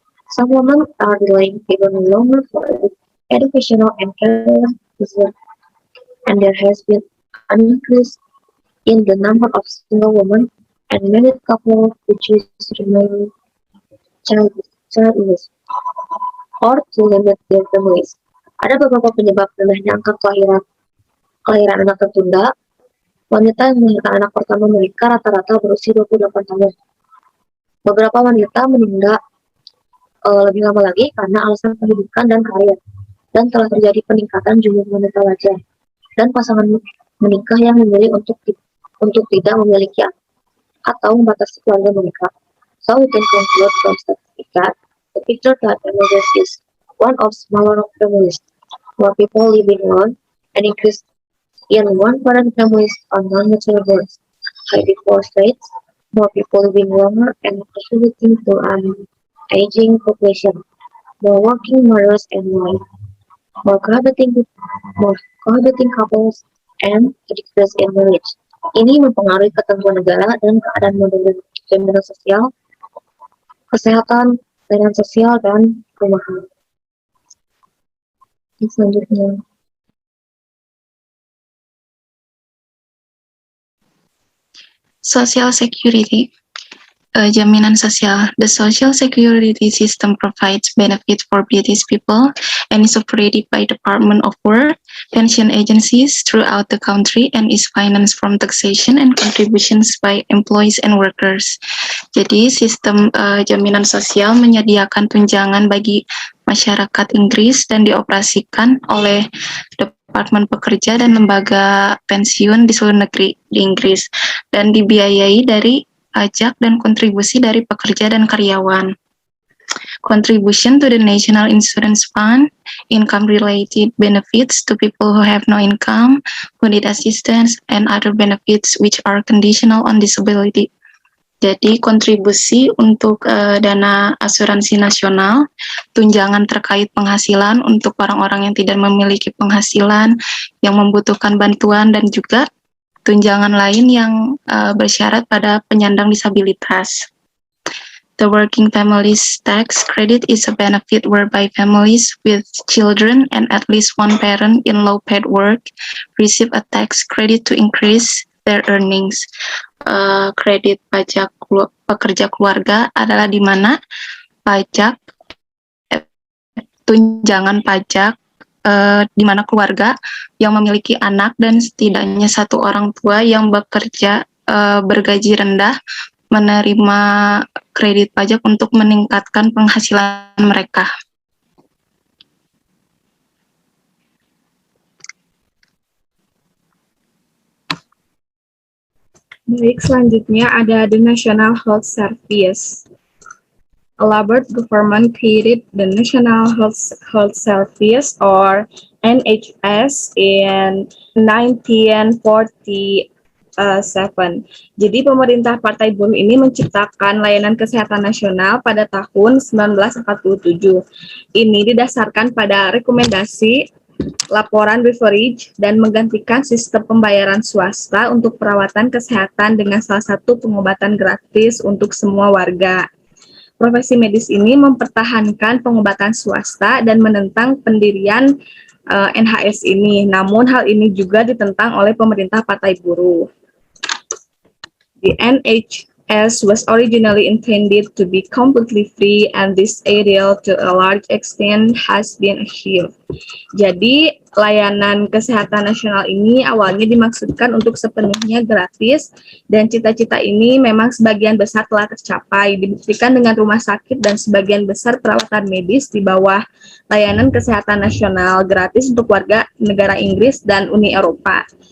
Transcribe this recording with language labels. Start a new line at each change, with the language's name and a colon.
English: Some women are delaying even longer for educational and career reasons, and there has been an increase in the number of single women and married couples who choose to remain childless or to limit their families.
Indonesian: Ada beberapa penyebab rendahnya angka kelahiran anak tertunda. Wanita yang melahirkan anak pertama mereka rata-rata berusia 28 tahun. Beberapa wanita menunda lebih lama lagi karena alasan pendidikan dan karir. Dan telah terjadi peningkatan jumlah wanita wajar dan pasangan menikah yang memilih untuk tidak memiliki anak atau membatasi keluarga mereka.
English: So we can conclude from statistics that the picture that emerges is one of smaller families, more people living alone, an increase in one-parent families on non-mature births, high divorce rates, more people living longer, and contributing to an aging population, more working mothers and more cohabiting couples, and a decrease in marriage.
Indonesian: Ini mempengaruhi ketentuan negara dan keadaan modern jaminan sosial, kesehatan, layanan sosial, dan perumahan. Selanjutnya.
English: Social security.
Indonesian: Jaminan sosial.
English: The social security system provides benefits for British people and is operated by Department of Work, pension agencies throughout the country and is financed from taxation and contributions by employees and workers.
Indonesian: Jadi sistem jaminan sosial menyediakan tunjangan bagi masyarakat Inggris dan dioperasikan oleh Departemen Pekerja dan lembaga pensiun di seluruh negeri di Inggris dan dibiayai dari pajak dan kontribusi dari pekerja dan karyawan.
English: Contribution to the National Insurance Fund, income-related benefits to people who have no income, who need assistance, and other benefits which are conditional on disability.
Indonesian: Jadi kontribusi untuk dana asuransi nasional, tunjangan terkait penghasilan untuk orang-orang yang tidak memiliki penghasilan, yang membutuhkan bantuan, dan juga tunjangan lain yang bersyarat pada penyandang disabilitas.
English: The Working Families Tax Credit is a benefit whereby families with children and at least one parent in low-paid work receive a tax credit to increase their earnings.
Indonesian: Kredit pajak pekerja keluarga adalah di mana pajak tunjangan pajak di mana keluarga yang memiliki anak dan setidaknya satu orang tua yang bekerja bergaji rendah menerima kredit pajak untuk meningkatkan penghasilan mereka. Baik, selanjutnya ada the National Health Service.
English: A Labour government created the National Health Service or NHS in 1947.
Indonesian: Jadi pemerintah Partai Buruh ini menciptakan layanan kesehatan nasional pada tahun 1947. Ini didasarkan pada rekomendasi laporan Beveridge dan menggantikan sistem pembayaran swasta untuk perawatan kesehatan dengan salah satu pengobatan gratis untuk semua warga. Profesi medis ini mempertahankan pengobatan swasta dan menentang pendirian NHS ini. Namun hal ini juga ditentang oleh pemerintah Partai Buruh.
English: The NHS was originally intended to be completely free and this ideal to a large extent has been achieved. Jadi
Indonesian: layanan kesehatan nasional ini awalnya dimaksudkan untuk sepenuhnya gratis, dan cita-cita ini memang sebagian besar telah tercapai, dibuktikan dengan rumah sakit dan sebagian besar perawatan medis di bawah layanan kesehatan nasional gratis untuk warga negara Inggris dan Uni Eropa.